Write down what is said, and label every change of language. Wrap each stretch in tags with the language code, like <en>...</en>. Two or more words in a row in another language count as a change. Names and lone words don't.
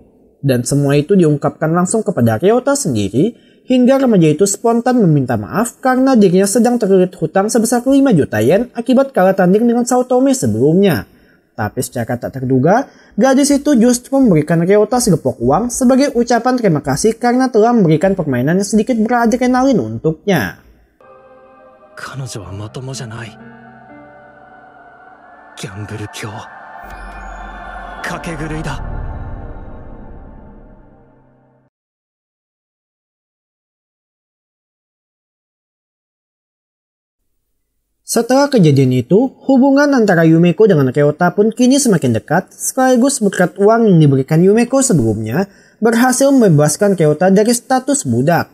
<id>Dan semua itu diungkapkan langsung kepada Ryota sendiri, hingga remaja itu spontan meminta maaf karena dirinya sedang terlilit hutang sebesar 5 juta yen akibat kalah tanding dengan Saotome sebelumnya. Tapi secara tak terduga, gadis itu justru memberikan Ryota segepok uang sebagai ucapan terima kasih karena telah memberikan permainan yang sedikit beradrenalin untuknya.</id> <ja>彼女はまともじゃない。ギャンブル狂、賭け狂いだ。</ja> <id>Setelah kejadian itu, hubungan antara Yumeko dengan Ryota pun kini semakin dekat, sekaligus berkat uang yang diberikan Yumeko sebelumnya berhasil membebaskan Ryota dari status budak.</id>